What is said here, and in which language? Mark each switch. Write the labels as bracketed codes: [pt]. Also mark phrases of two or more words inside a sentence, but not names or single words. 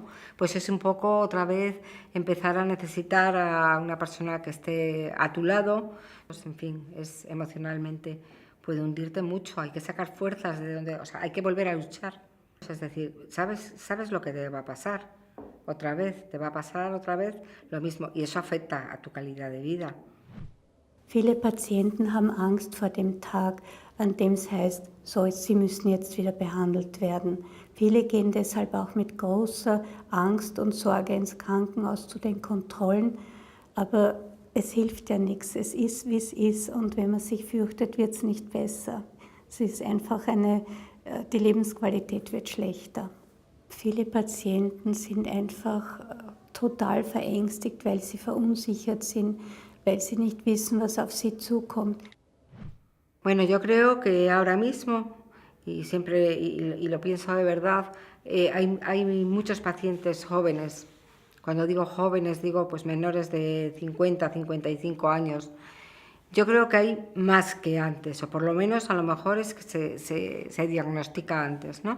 [es] Pues es un poco otra vez empezar a necesitar a una persona que esté a tu lado. Pues, en fin, emocionalmente puede hundirte mucho, hay que sacar fuerzas de donde... O sea, hay que volver a luchar. Es decir, sabes lo que te va a pasar otra vez, te va a pasar otra vez lo mismo y eso afecta a tu calidad de vida. [de] Viele Patienten haben Angst vor dem Tag, an dem es heißt, so, sie müssen jetzt wieder behandelt werden. Viele gehen deshalb auch mit großer Angst und Sorge ins Krankenhaus zu den Kontrollen, aber es hilft ja nichts. Es ist, wie es ist, und wenn man sich fürchtet, wird es nicht besser. Es ist einfach die Lebensqualität wird schlechter. Viele Patienten sind einfach total verängstigt, weil sie verunsichert sind, weil sie nicht wissen, was auf sie zukommt. [es] Bueno, yo creo que ahora mismo, y siempre y lo pienso de verdad, hay muchos pacientes jóvenes. Cuando digo jóvenes, digo pues menores de 50, 55 años. Yo creo que hay más que antes, o por lo menos a lo mejor es que se diagnostica antes, ¿no?